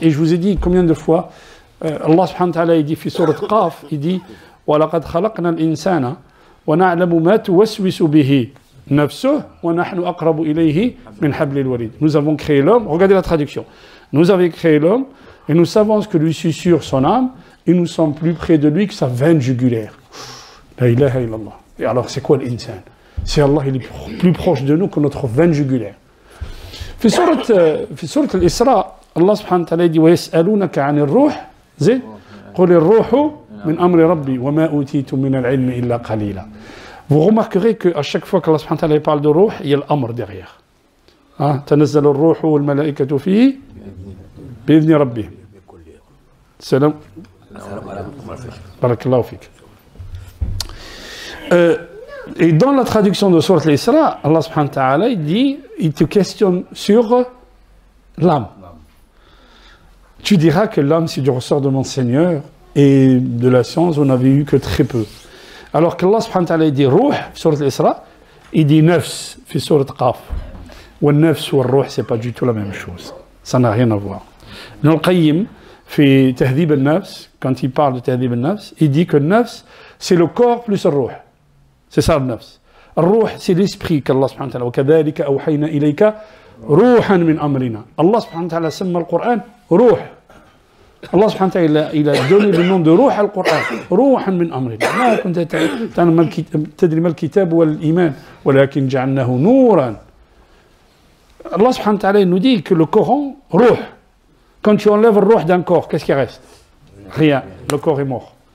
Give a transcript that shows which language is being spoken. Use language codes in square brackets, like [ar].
[fr] Et je vous ai dit combien de fois, Allah subhanahu wa ta'ala, il dit, fi surat Qaf, il dit, [ar] وَلَقَدْ خَلَقْنَا الْإِنسَانَ وَنَعْلَمُ مَا تُوَسْوِسُ بِهِ نَفْسُهُ وَنَحْنُ أَقْرَبُ إِلَيْهِ مِنْ حَبْلِ الْوَرِيدِ. [fr] Nous avons créé l'homme, regardez la traduction. Nous avons créé l'homme, et nous savons ce que lui susurre son âme, et nous sommes plus près de lui que sa veine jugulaire. [ar] La ilaha illallah. [fr] Et alors, c'est quoi l'insan? C'est Allah, il est plus proche de nous que notre veine jugulaire. [ar] في سورة الإسراء الله سبحانه وتعالى يقول ويسألونك عن الروح زين قل الروح من أمر ربي وما أوتيتم من العلم إلا قليلا. [fr] Vous remarquerez qu'à chaque fois qu'Allah subhanahu wa ta'ala parle de ruh, il y a l'amr derrière. [ar] تنزل الروح والملائكة فيه بإذن ربهم. [fr] Salam. [ar] Barakallahu fik. [fr] Et dans la traduction de Sourate Al-Isra, Allah subhanahu wa ta'ala il te questionne sur l'âme. Tu diras que l'âme c'est du ressort de mon Seigneur et de la science on n'avait eu que très peu. Alors qu'Allah subhanahu wa ta'ala il dit ruh, Sourate Al-Isra, il dit nafs, fi Sourate Qaf. Ou nafs ou ruh, c'est pas du tout la même chose. Ça n'a rien à voir. Ibn al-Qayyim, [ar] في تهذيب النفس, [fr] quand il parle de [ar] تهذيب النفس, [fr] il dit que le nafs, c'est le corps plus le ruh. C'est ça le nafs. Le ruh, c'est l'esprit qu'Allah subhanahu wa ta'ala, [ar] وَكَذَلِكَ أَوْحَيْنَا إِلَيْكَ رُوحًا مِنْ أَمْرِنَا. Allah subhanahu wa ta'ala سمى القرآن روح. [fr] Allah subhanahu wa ta'ala, il a donné le nom de ruh al Qur'an. [ar] روحًا من أمرنا. ما كنت تدري ما الكتاب والإيمان ولكن جعلناه نورًا. [fr] Allah subhanahu wa ta'ala nous dit que le Coran, ruh. Quand tu enlèves le ruh d'un corps, qu'est-ce qui reste? Rien. Le corps est mort.